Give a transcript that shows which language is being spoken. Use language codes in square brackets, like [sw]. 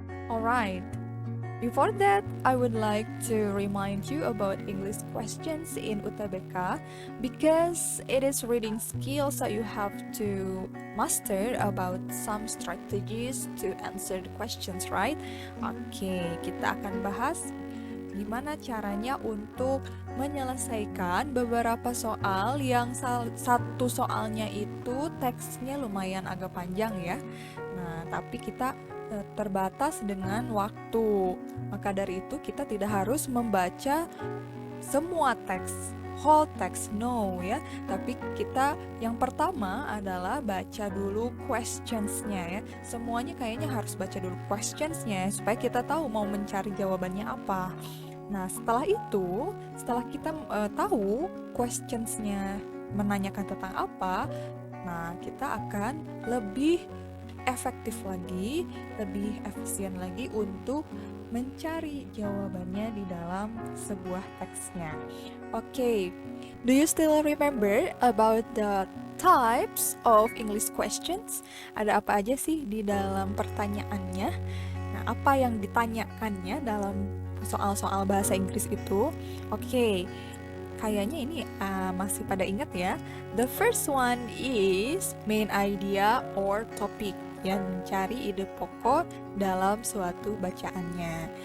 [en] Alright, before that, I would like to remind you about English questions in UTBK because it is reading skills that you have to master about some strategies to answer the questions, right? [id] Oke, kita akan bahas gimana caranya untuk menyelesaikan beberapa soal yang satu soalnya itu teksnya lumayan agak panjang ya. Nah, tapi kita terbatas dengan waktu. Maka dari itu kita tidak harus membaca semua teks, [en] whole text, [id] no ya. Tapi kita yang pertama adalah baca dulu questions-nya ya. Semuanya kayaknya harus baca dulu questions-nya supaya kita tahu mau mencari jawabannya apa. Nah, setelah itu, setelah kita tahu questions-nya menanyakan tentang apa, nah kita akan lebih efektif lagi, lebih efisien lagi untuk mencari jawabannya di dalam sebuah teksnya. [en] Oke, do you still remember about the types of English questions? [id] Ada apa aja sih di dalam pertanyaannya? Nah, apa yang ditanyakannya dalam soal-soal bahasa Inggris itu? Oke, kayaknya ini masih pada ingat ya. [en] The first one is main idea or topic, [id] yang mencari ide pokok dalam suatu bacaannya.